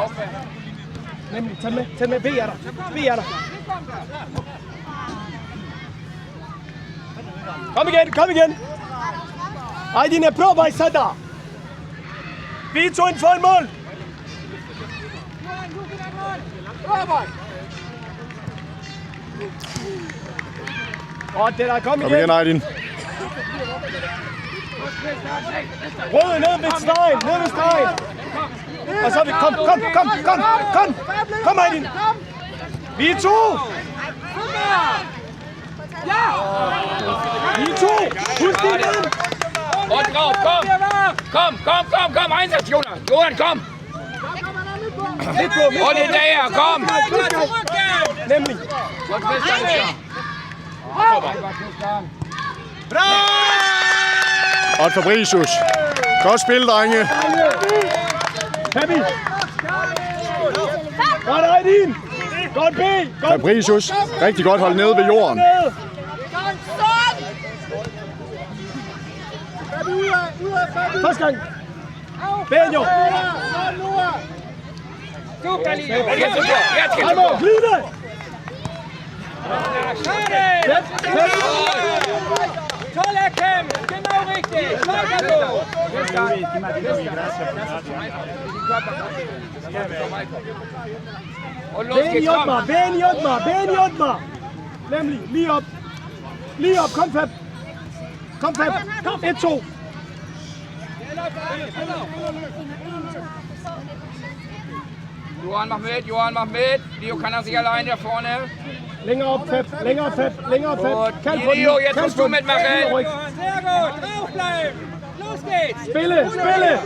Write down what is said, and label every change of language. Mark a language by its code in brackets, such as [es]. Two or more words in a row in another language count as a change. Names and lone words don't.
[da] Nemlig, tag med, ved jeg dig. Kom igen. Aydine, [bs] probaj sada. [da] Vico ind foran mål. Og det der, kom igen, Aydin. Røde ned ved stregen, Og så er vi, kom Aydin. Vico. Vico, husk din mand. [de] Og drauf, kom, Einsatz, Jonas, komm! [da] Og hinterher, kom! Nemlig. Og Fabricius. Godt spil, drenge. Happy. Godt Aydin. Godt B. Fabricius. Rigtig godt holdt nede ved jorden. Første gang. Benjo. Hallo, glide. [de] Toll erkämpft, genau richtig. Weiter so. Og los geht's, [da] kom! Ben Jotmar. Nemlig, lige op, kom Fab. 1-2. [de] Johann mach mit. Leo kann er sich allein da vorne. [da] Længere op, Fab. [de] Gut, Leo, jetzt musst du mitmachen. Sehr gut, draufbleiben. Los geht's. [da] Spille.